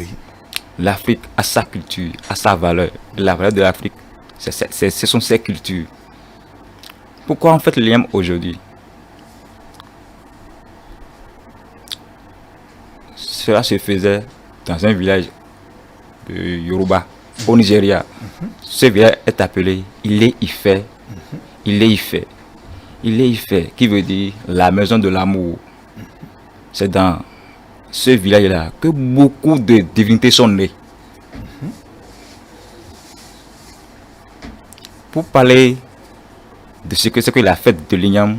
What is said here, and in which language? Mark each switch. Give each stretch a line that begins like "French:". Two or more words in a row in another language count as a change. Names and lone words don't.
French: L'Afrique a sa culture, a sa valeur. La valeur de l'Afrique, ce sont ses cultures. Pourquoi on fête l'igname aujourd'hui? Cela se faisait dans un village de Yoruba, au Nigeria. Ce village est appelé Ile-Ife. Ile-Ife. Ile-Ife, qui veut dire la maison de l'amour. C'est dans ce village-là que beaucoup de divinités sont nées. Pour parler de ce que c'est que la fête de l'Ignam.